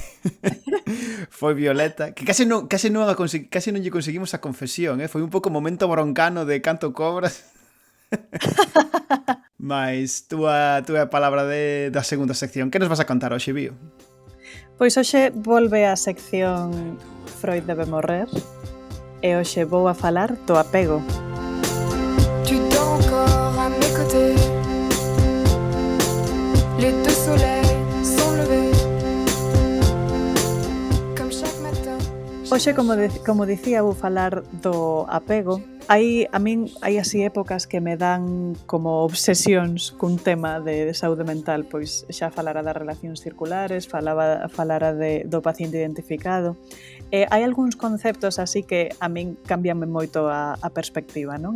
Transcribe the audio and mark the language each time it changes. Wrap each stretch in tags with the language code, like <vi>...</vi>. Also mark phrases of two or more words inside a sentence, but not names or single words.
<gl>Foi Violeta, que case non lle conseguimos a confesión, foi un pouco momento broncano de canto cobras. Mais túa palabra da segunda sección. Que nos vas a contar hoxe, Bio? Pois hoxe volve a sección Freud debe morrer e hoxe vou a falar do apego.</gl> <fr>Tu dors encore à mes côtés. Les deux soleils sont levés. Comme chaque matin.</fr> <gl>Hoxe, como dicía, vou falar do apego. A min hai así épocas que me dan como obsesións cun tema de saúde mental, pois xa falara das relacións circulares, falara do paciente identificado. Hai algúns conceptos así que a min cambianme moito a perspectiva, non?</gl>